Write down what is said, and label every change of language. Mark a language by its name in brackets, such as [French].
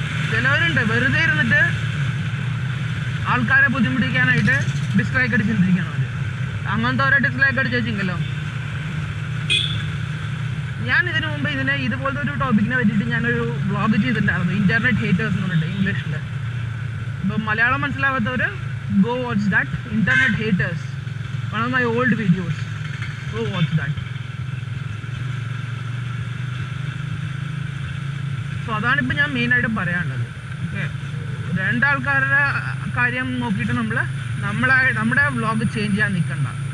[Malayalam] ചിലവരുണ്ട് വെറുതെ ഇരുന്നിട്ട് ആൾക്കാരെ ബുദ്ധിമുട്ടിക്കാനായിട്ട് ഡിസ്ലൈക്ക് അടിച്ചിട്ടിരിക്കണവർ. അങ്ങനത്തെ ഓരോ ഡിസ്ലൈക്ക് അടിച്ച് വെച്ചെങ്കിലോ. ഞാൻ ഇതിനു മുമ്പ് ഇതുപോലത്തെ ഒരു ടോപ്പിക്കിനെ പറ്റിയിട്ട് ഞാനൊരു വ്ളോഗ് ചെയ്തിട്ടുണ്ടായിരുന്നു, ഇന്റർനെറ്റ് ഹേറ്റേഴ്സ് എന്ന് പറഞ്ഞിട്ട്, ഇംഗ്ലീഷിൽ. ഇപ്പം Malayalam മനസ്സിലാവാത്തവർ [English] go watch that, internet haters, one of my old videos, go watch that. [Malayalam] So അതാണിപ്പോൾ ഞാൻ മെയിനായിട്ട് പറയാനുള്ളത്. ഓക്കെ, 2 ആൾക്കാരുടെ കാര്യം നോക്കിയിട്ട് നമ്മുടെ വ്ളോഗ് ചേഞ്ച് ചെയ്യാൻ നിൽക്കണ്ട.